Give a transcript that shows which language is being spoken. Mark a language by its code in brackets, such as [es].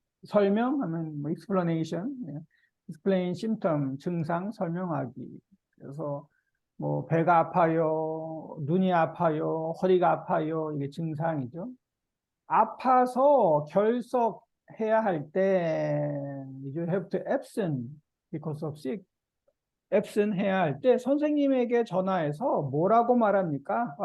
[ko] 설명하면 explanation. 예. [en] explain symptom, [ko] 증상 설명하기. 그래서 배가 아파요, 눈이 아파요, 허리가 아파요. 이게 증상이죠. 아파서 결석해야 할 때, [en] you have to absent because of sick. [ko] absent 해야 할 때 선생님에게 전화해서 뭐라고 말합니까?